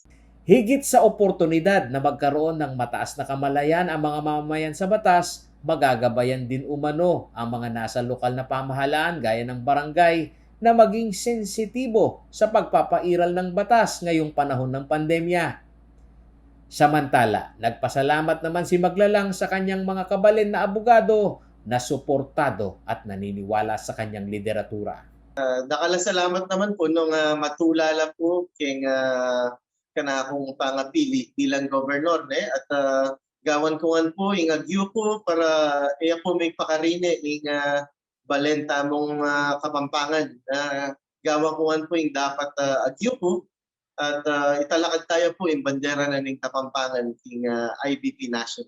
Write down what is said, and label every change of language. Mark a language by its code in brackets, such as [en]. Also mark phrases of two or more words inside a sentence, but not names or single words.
[tl] Higit sa oportunidad na magkaroon ng mataas na kamalayan ang mga mamamayan sa batas, magagabayan din umano ang mga nasa lokal na pamahalaan gaya ng barangay na maging sensitibo sa pagpapairal ng batas ngayong panahon ng pandemya. Samantala, nagpasalamat naman si Maglalang sa kanyang mga kabalin na abogado na suportado at naniniwala sa kanyang lideratura. [pam] Nakalasalamat naman po nung matulala po king kanakong pangapili bilang gobernador at gawan ko po ing agyo po para iya po may pakarine ing balenta mong Kapampangan. Gawan ko po ing dapat agyo po at italakad tayo po ing bandera na ning Kapampangan king IBP National.